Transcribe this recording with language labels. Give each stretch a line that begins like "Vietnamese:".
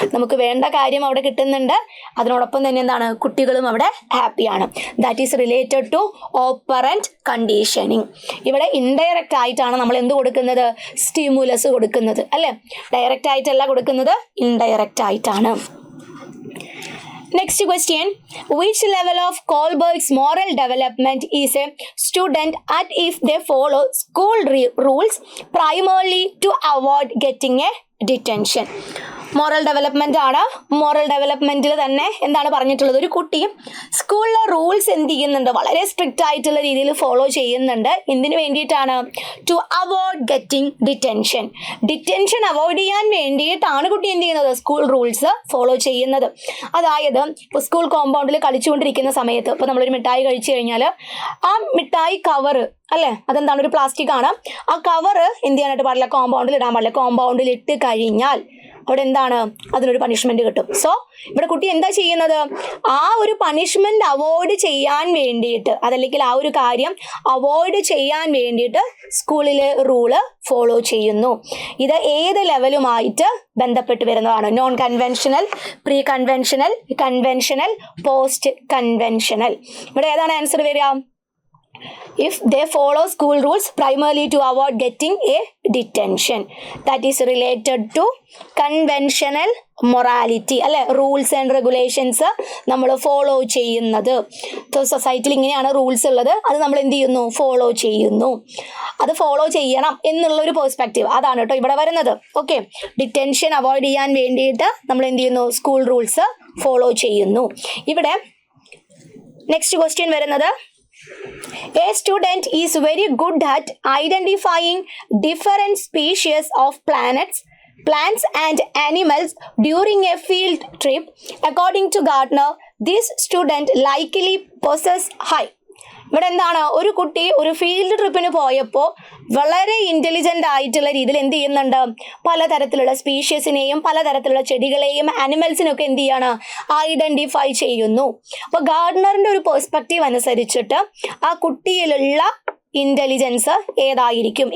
Malayalam: നമുക്ക് വേണ്ട കാര്യം അവിടെ കിട്ടുന്നുണ്ട്, അതിനോടൊപ്പം തന്നെ എന്താണ്? കുട്ടികളും അവിടെ ഹാപ്പിയാണ്.
English: That is related to operant conditioning.
Malayalam: ഇവിടെ ഇൻഡയറക്റ്റ് ആയിട്ടാണ് നമ്മൾ എന്ത് കൊടുക്കുന്നത്? സ്റ്റിമുലസ് കൊടുക്കുന്നത് അല്ലേ? ഡയറക്റ്റ് ആയിട്ടല്ല കൊടുക്കുന്നത്, ഇൻഡയറക്റ്റ് ആയിട്ടാണ്.
English: Next question, which level of Kohlberg's moral development is a student at if they follow school rules primarily to avoid getting a detention?
Malayalam: Moral development ആണ്. മോറൽ ഡെവലപ്മെന്റിൽ തന്നെ എന്താണ് പറഞ്ഞിട്ടുള്ളത്? ഒരു കുട്ടി സ്കൂളിലെ റൂൾസ് എന്ത് ചെയ്യുന്നുണ്ട്? വളരെ സ്ട്രിക്റ്റ് ആയിട്ടുള്ള രീതിയിൽ ഫോളോ ചെയ്യുന്നുണ്ട്. എന്തിനു വേണ്ടിയിട്ടാണ്?
English: To avoid getting detention.
Malayalam: Detention avoid ചെയ്യാൻ വേണ്ടിയിട്ടാണ് കുട്ടി എന്ത് ചെയ്യുന്നത്? സ്കൂൾ റൂൾസ് ഫോളോ ചെയ്യുന്നത്. അതായത് ഇപ്പോൾ സ്കൂൾ കോമ്പൗണ്ടിൽ കളിച്ചുകൊണ്ടിരിക്കുന്ന സമയത്ത് ഇപ്പോൾ നമ്മളൊരു മിഠായി കഴിച്ചു കഴിഞ്ഞാൽ ആ മിഠായി കവറ് അല്ലേ, അതെന്താണ്? ഒരു പ്ലാസ്റ്റിക് ആണ്. ആ കവറ് എന്ത് ചെയ്യാനായിട്ട് പാടില്ല? കോമ്പൗണ്ടിൽ ഇടാൻ പാടില്ല. കോമ്പൗണ്ടിൽ ഇട്ട് കഴിഞ്ഞാൽ അവിടെ എന്താണ്? അതിനൊരു പണിഷ്മെന്റ് കിട്ടും. സോ ഇവിടെ കുട്ടി എന്താ ചെയ്യുന്നത്? ആ ഒരു പണിഷ്മെന്റ് അവോയ്ഡ് ചെയ്യാൻ വേണ്ടിയിട്ട്, അതല്ലെങ്കിൽ ആ ഒരു കാര്യം അവോയ്ഡ് ചെയ്യാൻ വേണ്ടിയിട്ട് സ്കൂളിലെ റൂള് ഫോളോ ചെയ്യുന്നു. ഇത് ഏത് ലെവലുമായിട്ട് ബന്ധപ്പെട്ട് വരുന്നതാണ്? Non conventional, pre conventional, conventional, post conventional. ഇവിടെ ഏതാണ് ആൻസർ വരിക?
English: If they follow school rules primarily to avoid getting a detention, that is related to conventional morality അല്ലെ?
Malayalam: റൂൾസ് ആൻഡ് റെഗുലേഷൻസ് നമ്മൾ ഫോളോ ചെയ്യുന്നത്. സൊസൈറ്റിയിൽ ഇങ്ങനെയാണ് റൂൾസ് ഉള്ളത്, അത് നമ്മൾ എന്ത് ചെയ്യുന്നു? ഫോളോ ചെയ്യുന്നു. അത് ഫോളോ ചെയ്യണം എന്നുള്ളൊരു പെർസ്പെക്റ്റീവ് അതാണ് കേട്ടോ ഇവിടെ വരുന്നത്. ഓക്കെ, ഡിറ്റൻഷൻ അവോയ്ഡ് ചെയ്യാൻ വേണ്ടിയിട്ട് നമ്മൾ എന്ത് ചെയ്യുന്നു? സ്കൂൾ റൂൾസ് ഫോളോ ചെയ്യുന്നു. ഇവിടെ നെക്സ്റ്റ് ക്വസ്റ്റ്യൻ വരുന്നത്,
English: a student is very good at identifying different species of plants and animals during a field trip. According to Gardner, this student likely possesses high.
Malayalam: ഇവിടെ എന്താണ്? ഒരു കുട്ടി ഒരു ഫീൽഡ് ട്രിപ്പിന് പോയപ്പോൾ വളരെ ഇന്റലിജന്റ് ആയിട്ടുള്ള രീതിയിൽ എന്ത് ചെയ്യുന്നുണ്ട്? പലതരത്തിലുള്ള സ്പീഷ്യസിനെയും പലതരത്തിലുള്ള ചെടികളെയും ആനിമൽസിനൊക്കെ എന്ത് ചെയ്യാണ്? ഐഡന്റിഫൈ ചെയ്യുന്നു. അപ്പോൾ ഗാർഡനറിന്റെ ഒരു പെർസ്പെക്റ്റീവ് അനുസരിച്ചിട്ട് ആ കുട്ടിയിലുള്ള ഇന്റലിജൻസ് ഏതായിരിക്കും?